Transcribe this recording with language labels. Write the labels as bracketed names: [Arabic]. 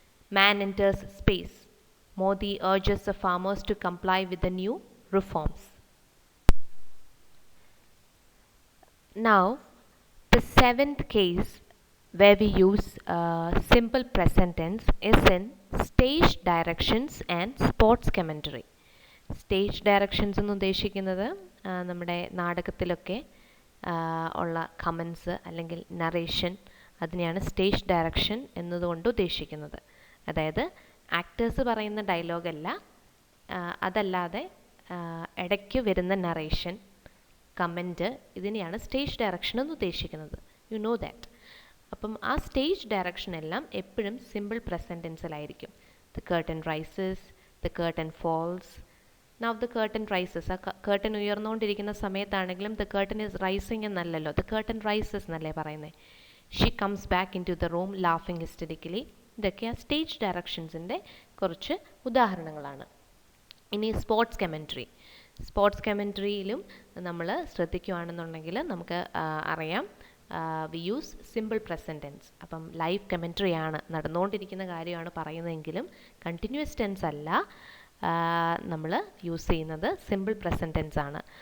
[English] Man enters space. Modi urges the farmers to comply with the new reforms. Now, the seventh case where we use simple present tense is in stage directions and sports commentary. [Malayalam] Stage directions എന്ന് ഉദ്ദേശിക്കുന്നത് നമ്മുടെ നാടകത്തിലൊക്കെ ഉള്ള comments അല്ലെങ്കിൽ narration, അതിനെയാണ് stage direction എന്നതുകൊണ്ട് ഉദ്ദേശിക്കുന്നത്. അതായത് actors പറയുന്ന ഡയലോഗല്ല, അതല്ലാതെ ഇടയ്ക്ക് വരുന്ന നറേഷൻ, കമൻറ്റ്, ഇതിനെയാണ് സ്റ്റേജ് ഡയറക്ഷൻ എന്ന് ഉദ്ദേശിക്കുന്നത്. [English] You know that. [Malayalam] അപ്പം ആ സ്റ്റേജ് ഡയറക്ഷൻ എല്ലാം എപ്പോഴും simple present ടെൻസിലായിരിക്കും. [English] The curtain rises, the curtain falls. Now the curtain rises. [Malayalam] ആ curtain ഉയർന്നുകൊണ്ടിരിക്കുന്ന സമയത്താണെങ്കിലും [English] the curtain is rising [Malayalam] എന്നല്ലല്ലോ, [English] the curtain rises [Malayalam] എന്നല്ലേ പറയുന്നത്. [English] She comes back into the room laughing hysterically. [Malayalam] ഇതൊക്കെ ആ സ്റ്റേജ് ഡയറക്ഷൻസിൻ്റെ കുറച്ച് ഉദാഹരണങ്ങളാണ്. ഇനി സ്പോർട്സ് കമൻട്രിയിലും നമ്മൾ ശ്രദ്ധിക്കുകയാണെന്നുണ്ടെങ്കിൽ നമുക്ക് അറിയാം, [English] We use simple present tense. [Malayalam] അപ്പം ലൈവ് കമൻട്രിയാണ്, നടന്നുകൊണ്ടിരിക്കുന്ന കാര്യമാണ് പറയുന്നതെങ്കിലും കണ്ടിന്യൂസ് ടെൻസ് അല്ല നമ്മൾ യൂസ് ചെയ്യുന്നത്, സിമ്പിൾ പ്രസൻറ്റ് ടെൻസ് ആണ്.